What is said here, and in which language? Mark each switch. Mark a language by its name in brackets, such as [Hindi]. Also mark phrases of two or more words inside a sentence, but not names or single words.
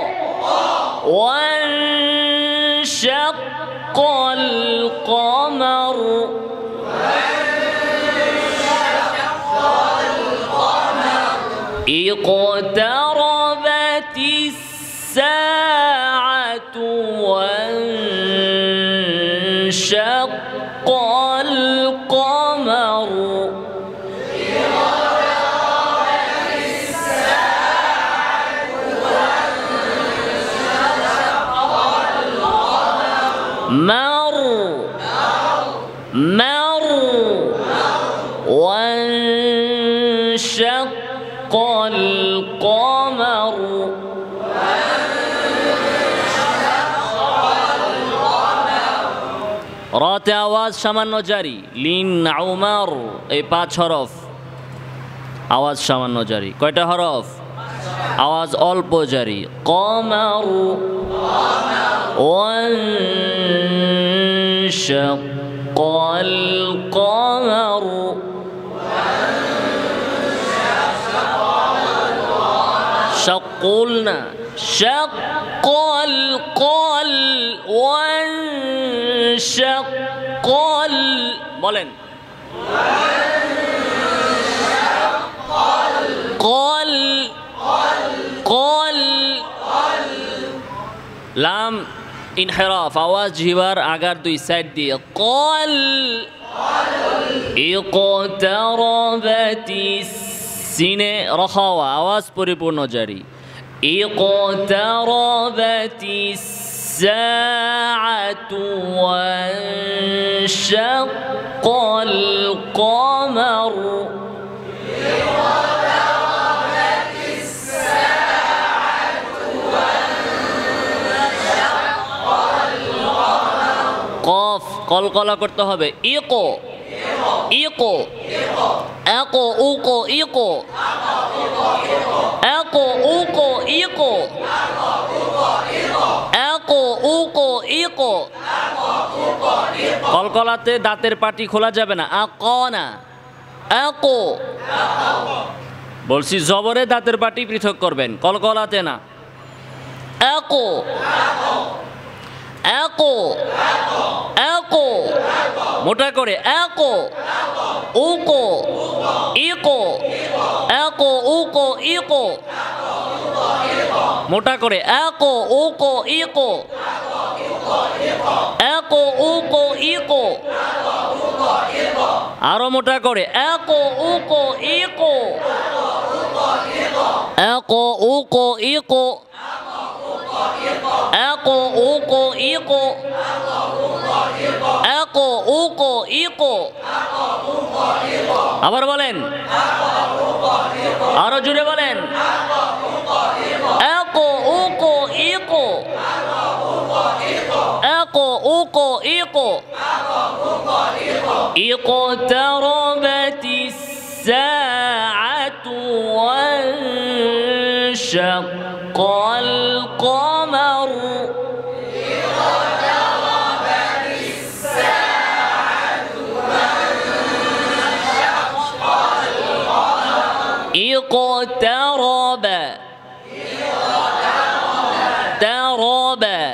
[Arabic] وانشق القمر اقتربت الساعة وانشق القمر مر مر وانشق القمر [Bangla] রাতে আওয়াজ সামান্য জারি। লিন উমর এই 5 হরফ আওয়াজ সামান্য জারি। কয়টা হরফ? আওয়াজ অল্প জারি। [Arabic] قمر وانشق القمر شقلنا شق القل وانشق বলেন قل قل لام انحراف, [Bangla] আওয়াজ জিহ্বার আগার দুই সাইড দিয়ে কল [Arabic] اقتربت سين رخاوة [Bangla] আওয়াজ পরিপূর্ণ জারি [Arabic] اقتربت الساعة وانشق القمر [Bangla] কফ কলকলা করতে হবে ইকো ইকো একো উকো ইকো একো উকো ইকো একো উকো ইকো কলকলাতে দাঁতের পাটি খোলা যাবে না আকো না একো বলছি জবরে দাঁতের পাটি পৃথক করবেন কলকলাতে না একো একো একো মোটা করে একো উকো ইকো একো উকো ইকো মোটা করে একো উকো ইকো একো উকো ইকো আরো মোটা করে একো উকো ইকো একো উকো ইকো একো উকো ইকো একো উকো ইকো আবার বলেন আরো জুড়ে বলেন একো উকো ইকো একো উকো ইকো [Arabic] اقتربت الساعة وانشق القمر اقترب ترب